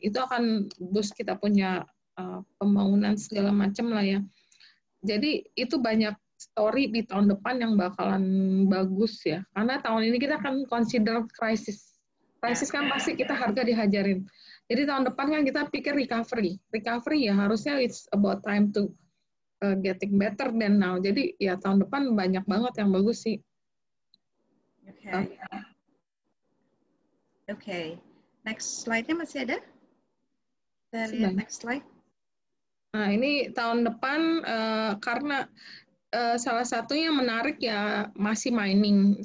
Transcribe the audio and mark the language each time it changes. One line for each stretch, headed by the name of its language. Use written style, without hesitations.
Indonesian: Itu akan boost kita punya pembangunan segala macam lah ya. Jadi itu banyak story di tahun depan yang bakalan bagus ya. Karena tahun ini kita akan consider crisis. Crisis kan pasti kita harga dihajarin. Jadi tahun depan kan kita pikir recovery.
English: Recovery
Indonesian: ya harusnya
English: it's about time to getting better than now.
Indonesian: Jadi ya tahun depan banyak banget yang bagus sih. Oke. Next slide-nya masih ada? Next slide. Nah, ini tahun depan karena salah satu yang menarik ya masih mining.